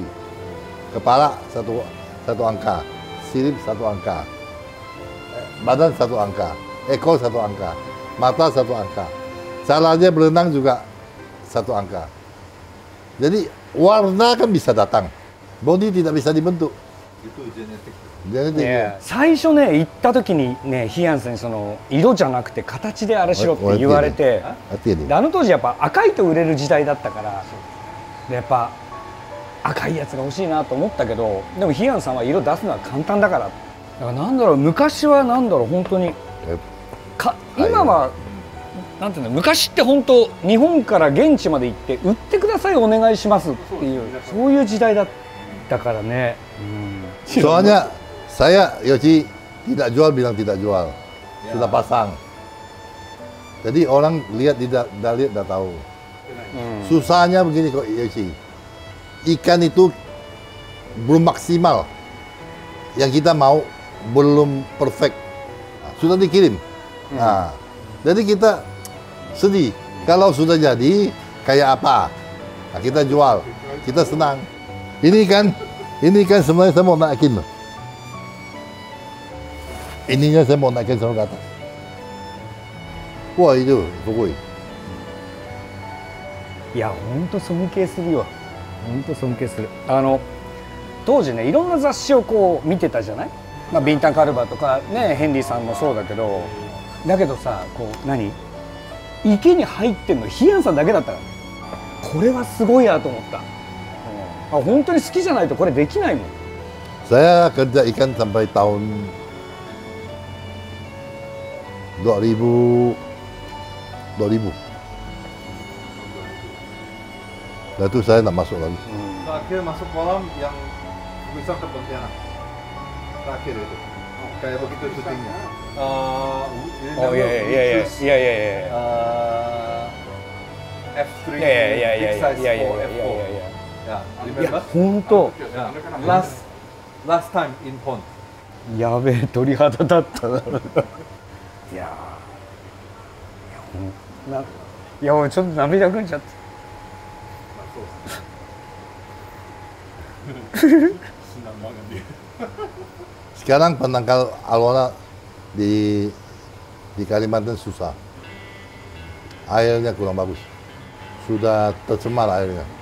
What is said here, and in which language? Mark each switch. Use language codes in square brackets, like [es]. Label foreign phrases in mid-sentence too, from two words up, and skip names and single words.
[id] Kepala satu angka, sirip 1 angka, badan 1 angka, ekor 1 angka, mata 1 angka. Caranya berenang juga 1 angka. Jadi warna kan bisa datang, body tidak bisa dibentuk. Itu genetik. Genetik. [ja] 最初ね行った時にねヒアンさんにその色じゃなくて形であれしろって言われて、 [id] Hati-hati. [ja] であの当時やっぱ赤いと売れる時代だったからでやっぱ赤いやつが欲しいなと思ったけどでもヒアンさんは色出すのは簡単だからだからなんだろう昔はなんだろう本当に今はなんていうの昔って本当日本から現地まで行って売ってくださいお願いしますっていうそういう時代だったからね。 [id] Soalnya saya Yoshi tidak jual bilang tidak jual, sudah pasang. Jadi orang lihat tidak lihat dah tahu. Susahnya begini kok Yoshi. Ikan itu belum maksimal. Yang kita mau belum perfect. Sudah dikirim. Nah, jadi kita sedih. Kalau sudah jadi kayak apa? Nah, kita jual. Kita senang. Ini kan sebenarnya saya mau naikin. Ininya saya mau naikin sampai ke atas. Wah itu, [ja] sugoi. いや本当尊敬するよ。本当尊敬する。当時ねいろんな雑誌をこう見てたじゃない。まあビンタンカルバとかねヘンリーさんもそうだけど、だけどさこう何池に入ってんのヒアンさんだけだったから。これはすごいなと思った。本当に好きじゃないとこれできないもん。 [id] Saya kerja ikan sampai tahun 2000. Nah itu saya nak masuk lagi. Terakhir masuk kolam yang bisa ke Pontianak. Terakhir itu. Kayak begitu syutingnya. Oh iya. F3 Iya. [en] big size [id] Iya. F4. Ya, [ja] いや [en] remember? [ja] 本当。 [en] Yeah. Last time in pond. [ja] やべえ鳥肌だったな。いやいや俺ちょっと涙ぐんじゃって。 [id] Sekarang penangkal arowana di Kalimantan susah. Airnya kurang bagus. Sudah tercemar airnya.